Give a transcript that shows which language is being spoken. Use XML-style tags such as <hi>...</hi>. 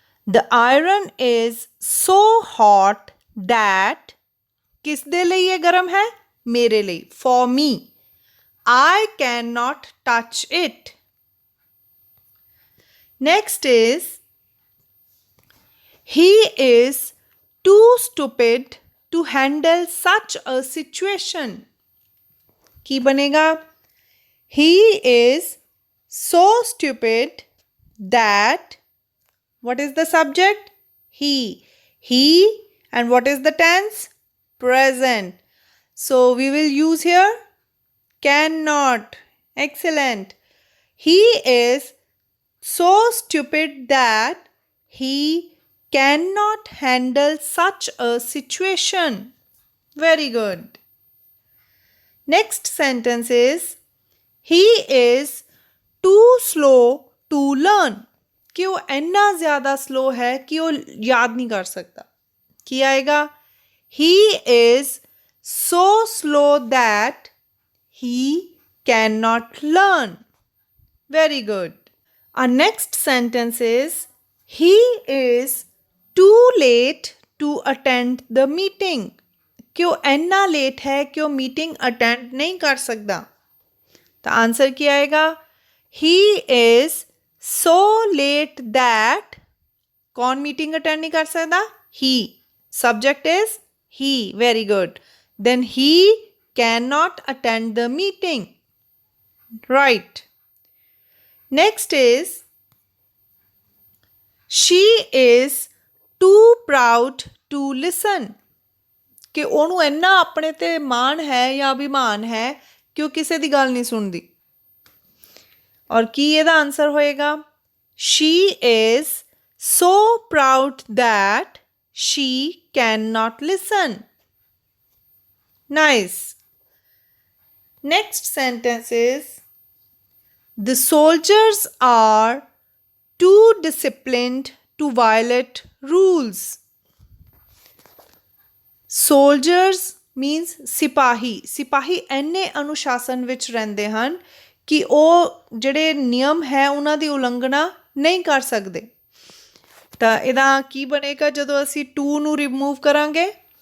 <en>The iron is so hot that,</en> <pa>ਕਿਸ ਦੇ ਲਈ ਇਹ ਗਰਮ ਹੈ? ਮੇਰੇ ਲਈ,</pa> <en>for me. I cannot touch it. Next is, he is too stupid to handle such a situation.</en> <pa>ਕੀ ਬਣੇਗਾ?</pa> <en>He is so stupid that, what is the subject? He. He, and what is the tense? Present. So we will use here cannot. Excellent. He is so stupid that he cannot handle such a situation. Very good. Next sentence is, he is too slow to learn.</en> <hi>कि वो इतना ज़्यादा slow है कि वो याद नहीं कर सकता। क्या आएगा?</hi> <en>He is so slow that he cannot learn. Very good. Our next sentence is, he is too late to attend the meeting.</en> <hi>कि वो इतना लेट है कि वो मीटिंग अटेंड नहीं कर सकता। तो आंसर क्या आएगा?</hi> <en>He is so late that,</en> <hi>कौन मीटिंग अटेंड नहीं कर सकता?</hi> <en>He. Subject is he. Very good. Then he cannot attend the meeting. Right. Next is, she is too proud to listen.</en> <pa>कि ਉਹਨੂੰ ਇੰਨਾ ਆਪਣੇ ਤੇ ਮਾਣ ਹੈ ਜਾਂ ਅਭਿਮਾਨ ਹੈ ਕਿ ਉਹ ਕਿਸੇ ਦੀ ਗੱਲ ਨਹੀਂ ਸੁਣਦੀ। ਔਰ ਕੀ ਇਹਦਾ ਆਨਸਰ ਹੋਏਗਾ?</pa> <en>She is so proud that she cannot listen. Nice. Next sentence is, the soldiers are too disciplined to violate rules. Soldiers means ਸਿਪਾਹੀ।</en> <pa>ਸਿਪਾਹੀ ਇੰਨੇ ਅਨੁਸ਼ਾਸਨ ਵਿੱਚ ਰਹਿੰਦੇ ਹਨ ਕਿ ਉਹ ਜਿਹੜੇ ਨਿਯਮ ਹੈ ਉਹਨਾਂ ਦੀ ਉਲੰਘਣਾ ਨਹੀਂ ਕਰ ਸਕਦੇ। ਤਾਂ ਇਹਦਾ ਕੀ ਬਣੇਗਾ ਜਦੋਂ ਅਸੀਂ ਟੂ ਨੂੰ ਰਿਮੂਵ ਕਰਾਂਗੇ?</pa>